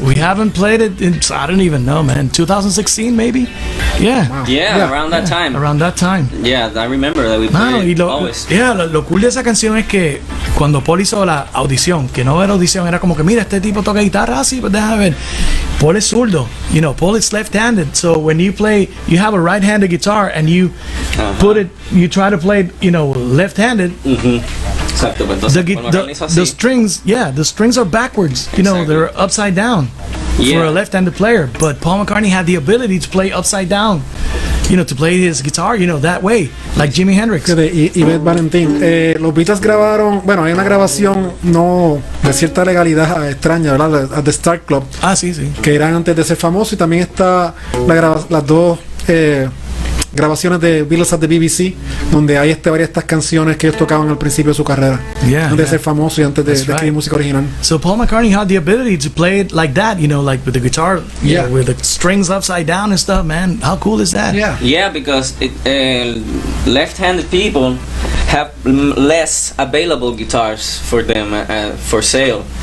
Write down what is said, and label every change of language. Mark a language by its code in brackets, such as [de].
[en] We haven't played it in, I don't even know, man. 2016, maybe. Yeah. Wow. Yeah, around that time. Around that time. Yeah, I remember that we played always. [es] Yeah, lo cool de esa canción es que cuando Paul hizo la audición, que no era audición, era como que mira, este tipo toca guitarra así, pues déjame ver. Paul es zurdo, [en] Paul is left-handed, so when you play, you have a right-handed guitar and you you try to play, left-handed. [es] Exacto, pues [en] the strings are backwards. They're upside down for a left-handed player. But Paul McCartney had the ability to play upside down. To play his guitar, that way, like Jimi Hendrix. [es] Y Beth Valentín, los Beatles grabaron, hay una grabación no de cierta legalidad extraña, ¿verdad? [en] At the Star Club. [es] Ah, sí. Que eran antes de ser famoso, y también está las dos grabaciones de Beatles at the BBC, donde hay varias de estas canciones que ellos tocaban al principio de su carrera, antes de ser famoso y antes de escribir música original. [en] So Paul McCartney had the ability to play it like that, like with the guitar, with the strings upside down and stuff, man. How cool is that? Yeah, because left-handed people have less available guitars for them for sale.